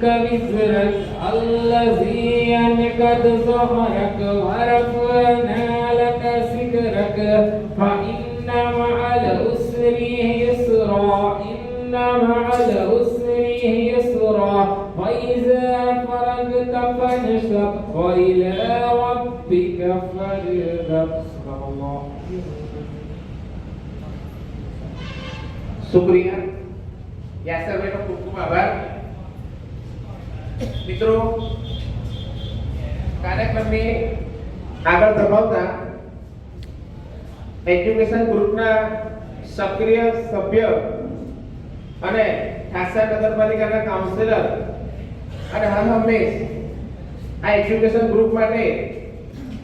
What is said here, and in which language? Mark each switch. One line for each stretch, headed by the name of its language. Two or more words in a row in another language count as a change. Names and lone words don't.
Arabic: وزرك الذي أنقض ظهرك ورفعنا لك ذكرك فإن مع العسر يسرا إن مع العسر يسرا وإذا فرغت فانصب وإلى ربك فارغب.
Gujarati: શુક્રિયા યાસરભાઈનો ખૂબ ખૂબ આભાર. મિત્રો, કાર્યક્રમની આગળ ધપાવતા એજ્યુકેશન ગ્રુપના સક્રિય સભ્ય અને ઠાસરા નગરપાલિકાના કાઉન્સિલર અને હર હંમેશ આ એજ્યુકેશન ગ્રુપ માટે